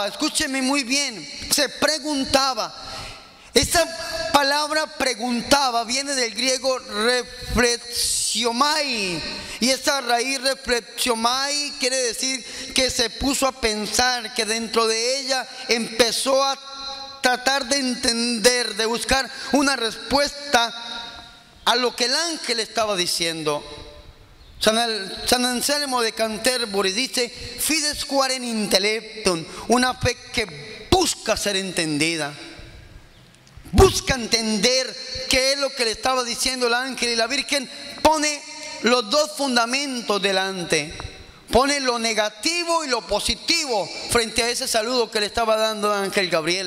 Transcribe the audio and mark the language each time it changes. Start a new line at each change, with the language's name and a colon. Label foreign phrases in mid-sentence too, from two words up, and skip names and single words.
Spanish: Escúcheme muy bien, se preguntaba. Esta palabra preguntaba viene del griego reflexiomai, y esta raíz reflexiomai quiere decir que se puso a pensar, que dentro de ella empezó a tratar de entender, de buscar una respuesta a lo que el ángel estaba diciendo. San Anselmo de Canterbury dice
Latin: fides quaren intellectum,
Spanish: una fe que busca ser entendida. Busca entender qué es lo que le estaba diciendo el ángel. Y la Virgen pone los dos fundamentos delante. Pone lo negativo y lo positivo frente a ese saludo que le estaba dando el ángel Gabriel.